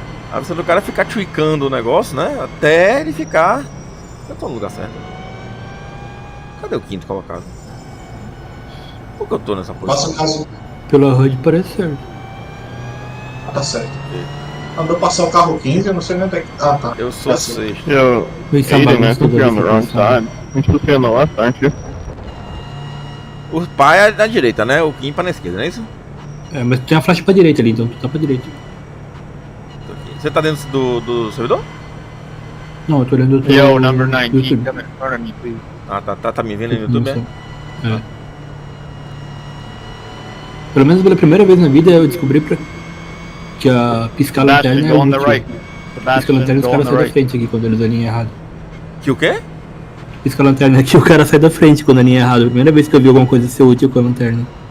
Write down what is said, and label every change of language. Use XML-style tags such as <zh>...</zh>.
<pt>A diversão do cara é ficar tweakando o negócio, né? Até ele ficar... Eu tô no lugar certo. Cadê o quinto colocado? Por que eu tô nessa posição? Caso... Pela HUD parece certo. Tá certo. Quando eu passar o carro 15, eu não sei nem onde é que... tá. Eu sou sexto.</pt> <en>Yo, Aiden, man, I think you're on the wrong side. You're supposed to be on the left, aren't you?</en> <pt>O pai é da direita, né? O Kim pra na esquerda, não é isso? É, mas tem a flash pra direita ali, então tu tá pra direita. Você tá dentro do servidor? Não, eu tô olhando do</pt> <en>Yo, number 19, come in front of me, please.</en> <pt>Tá me vendo no YouTube, é? Pelo menos pela primeira vez na vida eu descobri que a piscar lanterna é útil. Piscar lanterna os caras saem da frente aqui quando eles alinham errado. Que o quê? Piscar lanterna aqui o cara sai da frente quando alinha errado. A primeira vez que eu vi alguma coisa ser útil com a lanterna.</pt>